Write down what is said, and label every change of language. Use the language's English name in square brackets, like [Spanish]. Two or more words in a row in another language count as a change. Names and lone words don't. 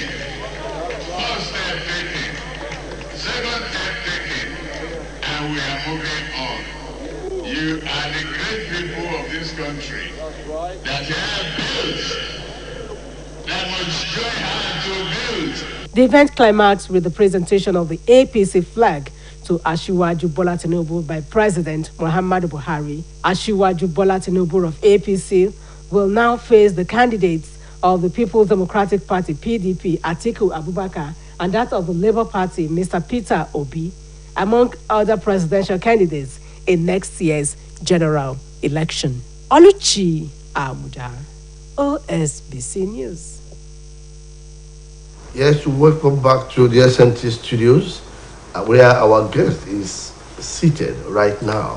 [English] First step taken, second step taken, and we are moving on. You are the great people of this country that you have built, that must join hands to build. The event climaxed with the presentation of the APC flag to Asiwaju Bola Tinubu by President Muhammadu Buhari. Asiwaju Bola Tinubu of APC will now face the candidates of the People's Democratic Party (PDP), Atiku Abubakar, and that of the Labour Party, Mr. Peter Obi, among other presidential candidates in next year's general election. Oluchi Amuda, OSBC News. Yes, welcome back to the SMT studios, where our guest is seated right now.